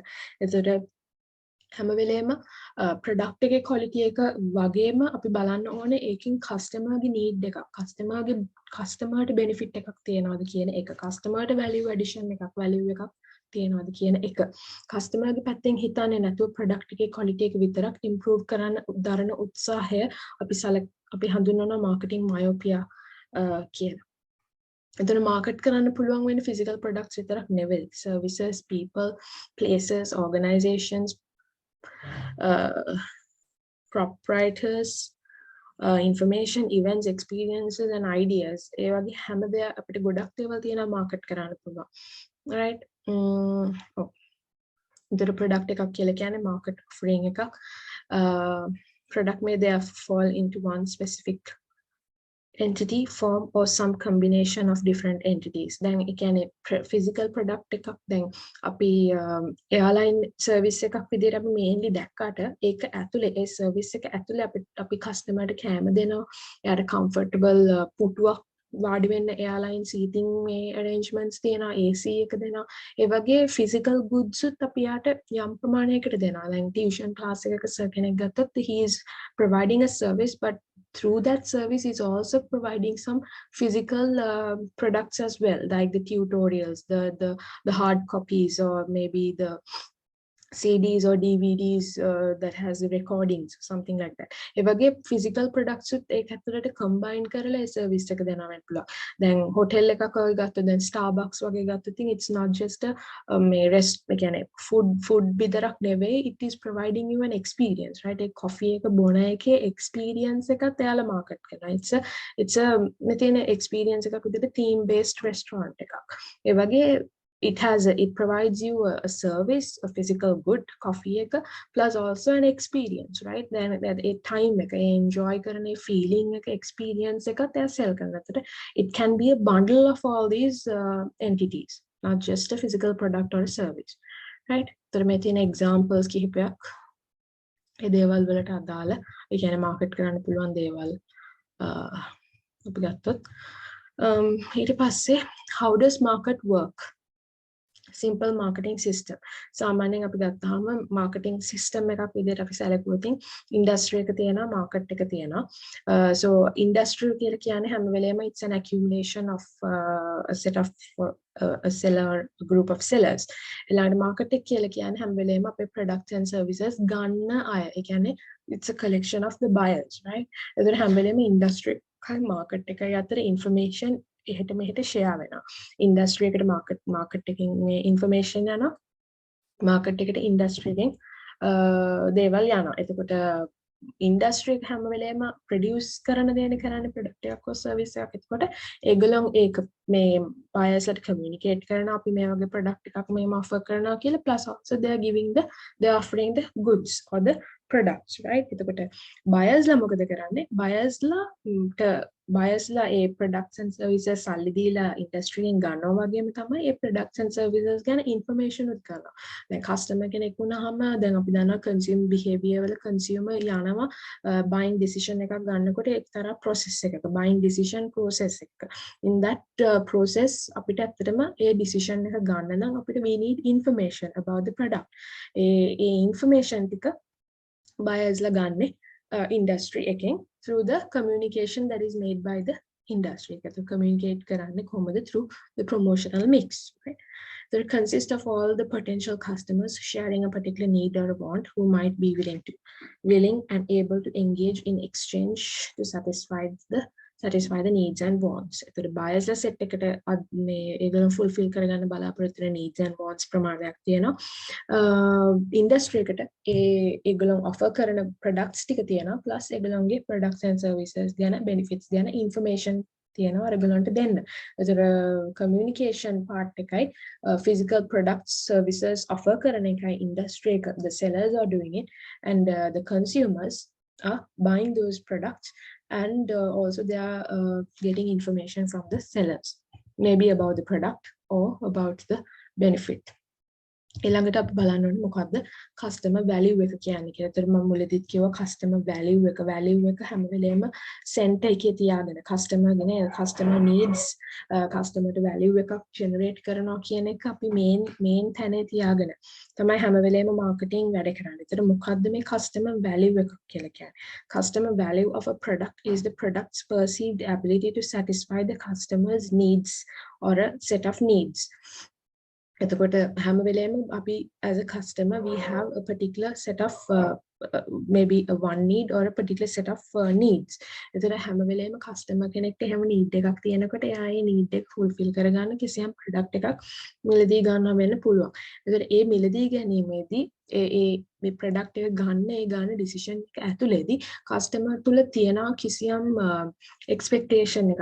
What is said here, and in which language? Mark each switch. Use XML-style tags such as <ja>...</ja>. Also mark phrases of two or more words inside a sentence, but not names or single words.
<si>එතකොට හැම වෙලේම ප්‍රොඩක්ට් එකේ quality එක වගේම අපි බලන්න ඕනේ ඒකෙන් කස්ටමර්ගේ need එකක්, කස්ටමර්ට benefit එකක් තියනවාද කියන එක, කස්ටමර්ට</si> <en>value addition</en> <si>එකක්, value එකක් තියනවාද කියන එක. කස්ටමර්ගේ පැත්තෙන් හිතන්නේ නැතුව ප්‍රොඩක්ට් එකේ quality එක විතරක් improve කරන්න දරන උත්සාහය අපි හඳුන්වනවා</si> <en>marketing myopia</en> <si>කියලා. එතන මාකට් කරන්න පුළුවන් වෙන</si> <en>physical products</en> <si>විතරක් නෙවෙයි.</si> <en>Services, people, places, organizations, proprietors, information, events, experiences and ideas.</en> <si>ඒ වගේ හැම දෙයක් අපිට ගොඩක් දේවල් තියෙනවා මාකට් කරන්න පුළුවන්. right? ඉතින් product එකක් කියලා කියන්නේ</si> <en>market offering</en> <si>එකක්.</si> <en>Product may therefore fall into one specific entity, form or some combination of different entities. Then it can physical product</en> <si>එකක් දැන් අපි</si> <en>airline service</en> <si>එකක් විදිහට අපි mainly දැක්කට ඒක ඇතුලේ ඒ service එක ඇතුලේ අපි customerට කැම දෙනවා. එයාට comfortable පුටුවක් වාඩි වෙන්න</si> <en>airline seating</en> <si>මේ arrangements තියෙනවා, AC එක දෙනවා. ඒ වගේ</si> <en>physical goods</en> <si>උත් අපි යාට යම් ප්‍රමාණයකට දෙනවා.</si> <en>දැන් tuition class එකක sir</en> <si>කෙනෙක් ගත්තොත්</si> <en>he is providing a service but through that service is also providing some physical products as well, like the tutorials, the hard copies, or maybe the CDs or DVDs that has the recordings, something like that.</en> <si>ඒ වගේ</si> <en>physical products</en> <si>උත් ඒක ඇතුළට combine කරලා ඒ service එක දෙනවා වෙන්න පුළුවන්. දැන් hotel එකක් වගේ ගත්තොත් දැන් Starbucks වගේ ගත්තොත්</si> <en>it's not just a</en> <si>ඒ කියන්නේ food විතරක් නෙවෙයි,</si> <en>it is providing you an experience, right?</en> <si>ඒ coffee එක බොන එකේ experience එකත් එයාලා market කරනවා.</si> <en>it's a</en> <si>මෙතන experience එකක් විදිහට</si> <en>theme based restaurant</en> <si>එකක්. ඒ වගේ</si> <en>it provides you a service, a physical good, coffee එක, plus also an experience, right? Then that a time එක, enjoy කරන feeling එක, experience</en> <si>එකත් එයා</si> <en>sell කරනකොට it can be a bundle of all these entities, not just a physical product or a service, right?</en> <si>तर මේ තියෙන examples කිහිපයක් ඒ දේවල් වලට අදාළ, ඒ කියන්නේ market කරන්න පුළුවන් දේවල් අපි ගත්තොත් ඊට පස්සේ</si> <en>how does market work? Simple marketing system.</en> <si>සාමාන්‍යයෙන් අපි ගත්තාම</si> <en>marketing system</en> <si>එකක් විදිහට අපි සැලකුවොත් industry එක තියෙනවා, market එක තියෙනවා.</si> <en>So industry</en> <si>කියලා කියන්නේ හැම වෙලේම</si> <en>it's an accumulation of a set of a seller, a group of sellers.</en> <si>ඊළඟට market එක කියලා කියන්නේ හැම වෙලේම අපේ</si> <en>products and services</en> <si>ගන්න අය. ඒ කියන්නේ</si> <en>it's a collection of the buyers, right?</en> <si>ඒතර හැම වෙලේම industry එකයි market එකයි අතර information එහෙට මෙහෙට share වෙනවා. industry එකට market එකකින් මේ information යනවා. market එකට industry එකෙන් දේවල් යනවා. එතකොට industry එක හැම වෙලේම produce කරන දේනේ කරන්නේ product එකක් හෝ service එකක්. එතකොට ඒගොල්ලෝ ඒක මේ buyers ලට communicate කරනවා අපි මේ වගේ product එකක් මේම offer කරනවා කියලා,</si> <en>plus also they are offering the goods or the products, right?</en> <si>එතකොට buyers ලා මොකද කරන්නේ? buyers ලා ඒ</si> <en>products and services</en> <si>සල්ලි දීලා industry එකෙන් ගන්නවා වගේම තමයි ඒ</si> <en>products and services</en> <si>ගැන information උත් ගන්නවා. දැන් customer කෙනෙක් වුණාම දැන් අපි දන්නවා</si> <en>consumer behavior</en> <si>වල consumer යනවා</si> <en>buying decision</en> <si>එකක් ගන්නකොට එක්තරා process එකක</si> <en>buying decision process</en> <si>එක.</si> <en>In that process</en> <si>අපිට ඇත්තටම ඒ</si> <en>decision</en> <si>එක ගන්න නම් අපිට</si> <en>we need information about the product. ඒ information ටික buyers</en> <si>ලා ගන්නේ</si> <en>industry එකෙන් through the communication that is made by the industry.</en> <si>So communicate කරන්නේ කොහොමද?</si> <en>Through the promotional mix, right? They consist of all the potential customers sharing a particular need or a want who might be willing and able to engage in exchange to satisfy the needs and wants.</en> <si>එතකොට buyers ලා set එකට මේ ඒගොල්ලෝ fulfill කරගන්න බලාපොරොත්තු වෙන</si> <en>needs and wants</en> <si>ප්‍රමාණයක් තියෙනවා. industry එකට ඒගොල්ලෝ offer කරන products ටික තියෙනවා, plus ඒගොල්ලෝගේ</si> <en>products and services</en> <si>ගැන benefits ගැන information තියෙනවා ඒගොල්ලන්ට දෙන්න. ඒතර</si> <en>communication part</en> <si>එකයි</si> <en>physical products services offer</en> <si>කරන එකයි industry එක,</si> <en>the sellers are doing it and the consumers are buying those products and also they are getting information from the sellers, maybe about the product or about the benefit.</en> <si>ඊළඟට අපි බලන්න ඕනේ මොකද්ද</si> <en>customer value</en> <si>එක කියන්නේ කියලා. ඒතර මම මුලදීත් කිව්වා</si> <en>customer value</en> <si>එක හැම වෙලේම center එකේ තියාගෙන</si> <en>customer needs customer</en> <si>ට value එකක් generate කරනවා කියන එක අපි main තැනේ තියාගෙන තමයි හැම වෙලේම marketing වැඩ කරන්නේ. ඒතර මොකද්ද මේ</si> <en>customer value</en> <si>එක කියලා කියන්නේ?</si> <en>Customer value of a product is the product's perceived ability to satisfy the customer's needs or a set of needs.</en> <si>එතකොට හැම වෙලේම අපි</si> <en>as a customer we have a particular set of maybe a one need or a particular set of needs.</en> <si>එතකොට හැම වෙලේම customer කෙනෙක්ට හැම need එකක් තියෙනකොට එයා ඒ need එක fulfill කරගන්න කිසියම් product එකක් මිලදී ගන්නවා වෙන්න පුළුවන්. එතකොට ඒ මිලදී ගැනීමේදී මේ product එක ගන්න decision එක ඇතුළේදී customer තුල තියෙන කිසියම් expectation එකක්.</si>